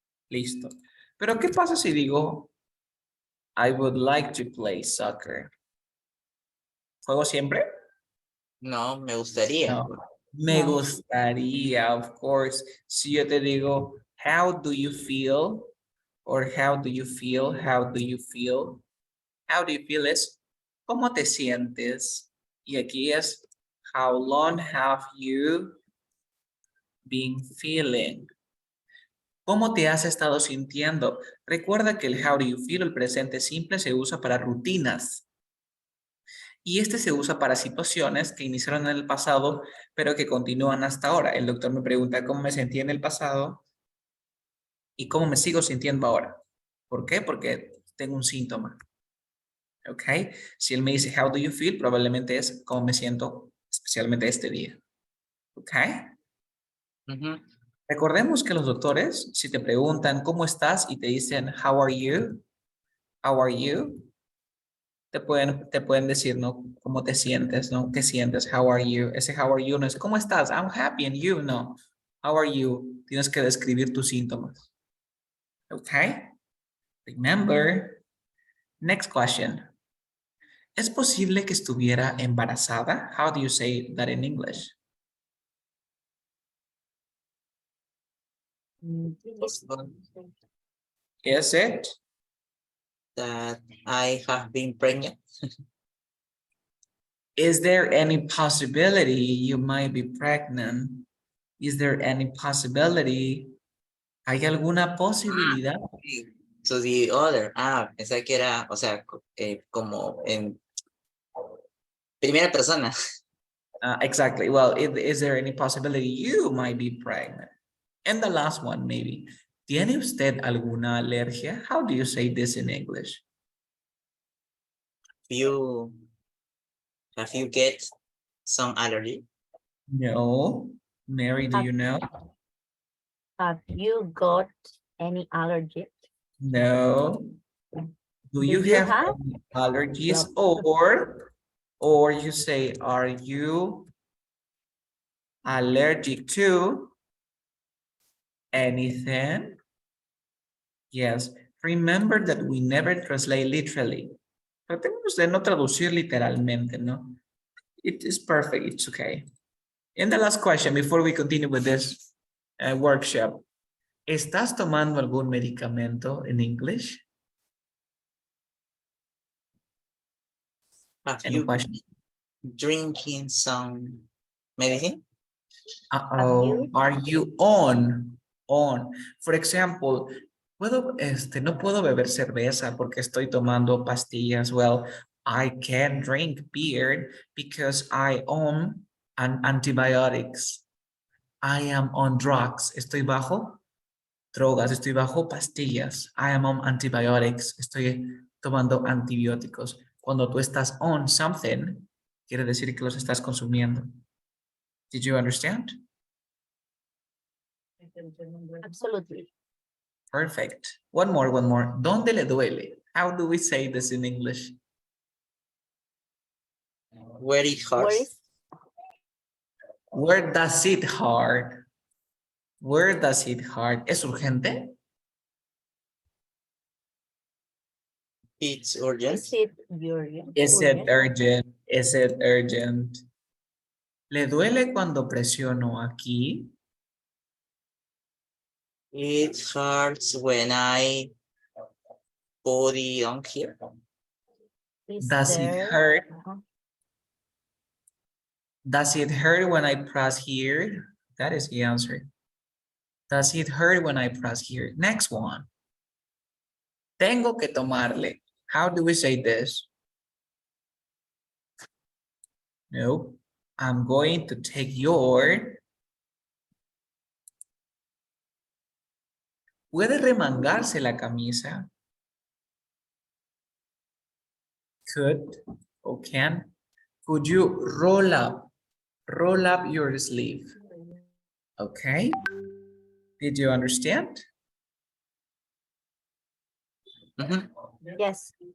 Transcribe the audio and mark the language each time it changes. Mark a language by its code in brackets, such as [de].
[es] Listo. Pero ¿qué pasa si digo, [en] I would like to play soccer? [es] ¿Juego siempre? No, me gustaría. No. Me No. gustaría, [en] of course. [es] Si yo te digo, [en] how do you feel? Or how do you feel? How do you feel? How do you feel [es] es, ¿cómo te sientes? Y aquí es, [en] how long have you been feeling? [es] ¿Cómo te has estado sintiendo? Recuerda que el [en] how do you feel, [es] el presente simple, se usa para rutinas. Y este se usa para situaciones que iniciaron en el pasado, pero que continúan hasta ahora. El doctor me pregunta cómo me sentí en el pasado y cómo me sigo sintiendo ahora. ¿Por qué? Porque tengo un síntoma. ¿Ok? Si él me dice, [en] how do you feel? [es] Probablemente es cómo me siento, especialmente este día. ¿Ok? Recordemos que los doctores, si te preguntan cómo estás y te dicen, [en] how are you? How are you? [es] Te pueden decir, ¿no? ¿Cómo te sientes? ¿No? ¿Qué sientes? [en] How are you? Ese how are you [es] no es, ¿cómo estás? [en] I'm happy and you, no. How are you? [es] Tienes que describir tus síntomas. ¿Ok? [en] Remember. Next question. [es] ¿Es posible que estuviera embarazada? [en] How do you say that in English? Is it? That I have been pregnant. Is there any possibility you might be pregnant? Is there any possibility? [es] ¿Hay alguna posibilidad? [en] To the other. [es] Pensé que era, o sea, como en primera persona. [en] Exactly. Well, is there any possibility you might be pregnant? And the last one, maybe. [es] ¿Tiene usted alguna alergia? [en] How do you say this in English? Have you get some allergy? No. Mary, do you know? Have you got any allergy? No. Do you you have have? any allergies? No. Or you say, are you allergic to anything? Yes. Remember that we never translate literally. [es] Tratemos de no traducir literalmente, ¿no? [en] It is perfect. It's okay. And the last question before we continue with this workshop. [es] ¿Estás tomando algún medicamento [en] in English? Have Any you question? drinking some medicine? Uh-oh. Are you on? On. For example, [es] no puedo beber cerveza porque estoy tomando pastillas. [en] Well, I can drink beer because I am on antibiotics. I am on drugs. [es] Estoy bajo drogas, estoy bajo pastillas. [en] I am on antibiotics. [es] Estoy tomando antibióticos. Cuando tú estás on something, quiere decir que los estás consumiendo. [en] Did you understand? Absolutely. Perfect. One more. [es] ¿Dónde le duele? [en] How do we say this in English? Where it hurts? Where does it hurt? Where does it hurt? [es] ¿Es urgente? [en] It's urgent. Is it urgent? Is it urgent? Is it urgent? [es] ¿Le duele cuando presiono aquí? [en] It hurts when I put it on here. Does it hurt? Does it hurt when I press here? That is the answer. Does it hurt when I press here? Next one. [es] Tengo que tomarle. [en] How do we say this? No. I'm going to take your. [es] ¿Puede remangarse la camisa? [en] Could or can. Could you roll up your sleeve? Okay. Did you understand? Mhm. Yes.